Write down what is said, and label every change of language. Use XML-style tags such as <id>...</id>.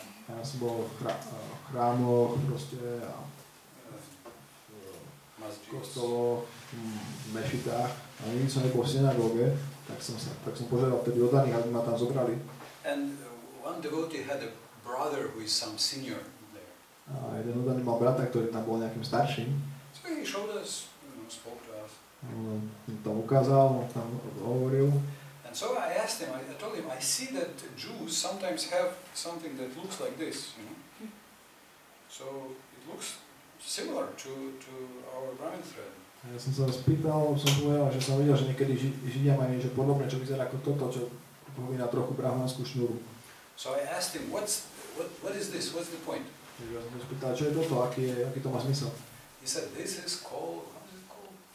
<sk>Ja som bol v chrámoch proste a v kostoloch, v mešitách a nikdy som nebol v synagóge, tak som požiadal vtedy oddaných, aby ma tam zobrali.</sk> <en>And one devotee had a brother who is some senior there.</en> <sk>A jeden oddaný mal brata, ktorý tam bol nejakým starším.</sk> <en>So he showed us, spoke to us.</en> <sk>On tam ukázal, on tam hovoril.</sk> <en>And so I asked him, I told him, I see that Jews sometimes have something that looks like this, So it looks similar to our Brahmin thread.</en> <sk>Ja som sa spýtal, som povedal, že som videl, že niekedy Židia majú niečo podobné, čo vyzerá ako toto, čo pripomína trochu brahmanskú šnúru.</sk> <en>So I asked him, what is this? What's the point?</en> <sk>Takže ja som sa spýtal, čo je toto, aký to má zmysel.</sk> <en>He said, this is called, how is it called?</en>